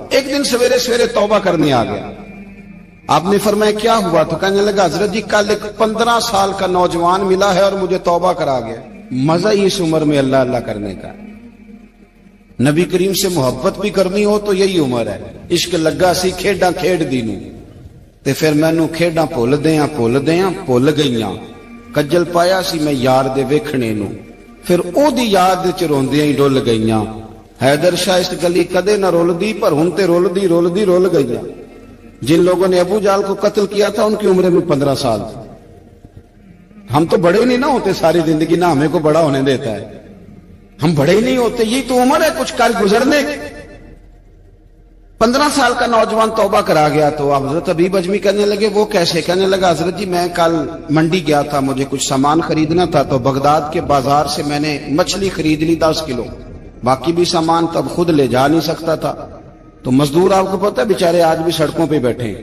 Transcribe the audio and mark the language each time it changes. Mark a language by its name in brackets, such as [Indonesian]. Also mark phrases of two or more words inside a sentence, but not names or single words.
[Urdu] ایک دن سویرے سویرے توبہ کرنے آ گیا۔ آپ نے فرمایا کیا ہوا؟ تو کہنے لگا حضرت جی کل ایک 15 سال کا نوجوان ملا ہے اور مجھے توبہ کرا گیا۔ مزہ ہی اس عمر میں اللہ اللہ کرنے کا، نبی کریم سے محبت بھی کرنی ہو تو یہی عمر ہے۔ [Punjabi] عشق لگا سی کھیڈاں کھیڈ دی نوں، تے پھر مینوں کھیڈاں بھول دیاں بھول گئیاں، کجل پایا سی میں یار دے ویکھنے نوں، پھر او دی یاد وچ روندیاں ہی ڈل گئیاں۔ حیدر شاہ اس گلی کدے نہ رولدی پر ہن تے رول گئیاں۔ [Urdu] جن لوگوں نے ابو جال کو قتل کیا تھا ان کی عمر میں 15 سال تھی۔ ہم تو بڑے نہیں نہ ہوتے ساری زندگی، نہ ہمیں کو بڑا ہونے دیتا ہے، ہم بڑے ہی نہیں ہوتے، یہ تو عمر ہے کچھ کر گزرنے کی۔ 15 سال کا نوجوان توبہ کرا گیا۔ تو اب حضرت حبیب عجمی کہنے لگے وہ کیسے? کہنے لگا حضرت جی میں کل منڈی گیا تھا، مجھے کچھ سامان خریدنا تھا، تو بغداد کے بازار سے میں نے مچھلی خرید لی 10 کلو، باقی بھی سامان تب خود لے جا نہیں سکتا تھا. تو مزدور آپ کو پتا ہے بیچارے آج بھی سڑکوں پہ بیٹھے ہیں.